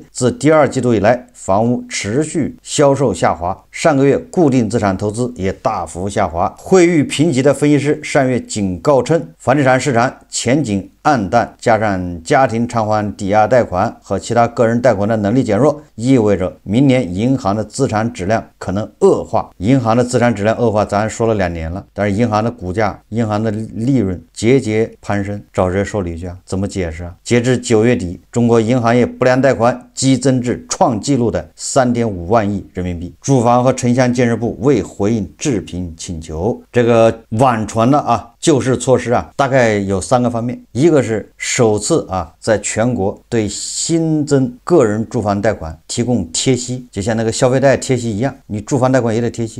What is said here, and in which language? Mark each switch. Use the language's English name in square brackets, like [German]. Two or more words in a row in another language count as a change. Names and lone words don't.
[Chinese] 自第2季度以來，房屋持續銷售下滑，上個月固定資產投資也大幅下滑。惠譽評級的分析師上月警告稱，房地產市場前景暗淡，加上家庭償還抵押貸款和其他個人貸款的能力減弱，意味着明年銀行的資產質量可能惡化。銀行的資產質量惡化咱說了2年了，但是银行的股價、银行的利潤節節攀升。找谁说理去怎么解釋截至9月底，中國銀行業不良貸款激增至創紀錄的 3.5 萬億人民幣。住房和城鄉建設部未回應置評請求。這個網傳的救市措施大概有3個方面。一個是首次在全國對新增個人住房貸款提供貼息，就像那個消費貸貼息一樣，你住房貸款也得貼息。